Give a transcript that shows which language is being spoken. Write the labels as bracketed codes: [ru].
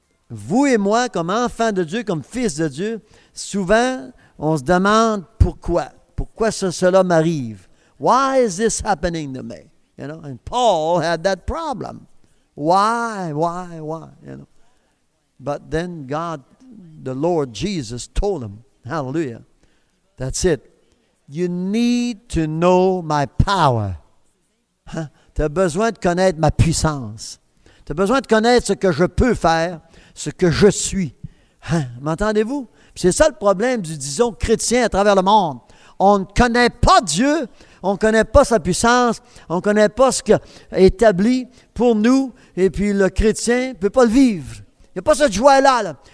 [fr] Vous et moi, comme enfants de Dieu, comme fils de Dieu, souvent, on se demande pourquoi. Pourquoi cela m'arrive? [en] Why is this happening to me? You know, and Paul had that problem. Why? You know. But then God, the Lord Jesus, told him, hallelujah, that's it. You need to know my power. [fr] Hein? Tu as besoin de connaître ma puissance. Tu as besoin de connaître ce que je peux faire, ce que je suis. Hein? M'entendez-vous? Puis c'est ça le problème du, disons, chrétien à travers le monde. On ne connaît pas Dieu, on ne connaît pas sa puissance, on ne connaît pas ce qu'il a établi pour nous, et puis le chrétien ne peut pas le vivre. Il n'y a pas cette joie-là. Là.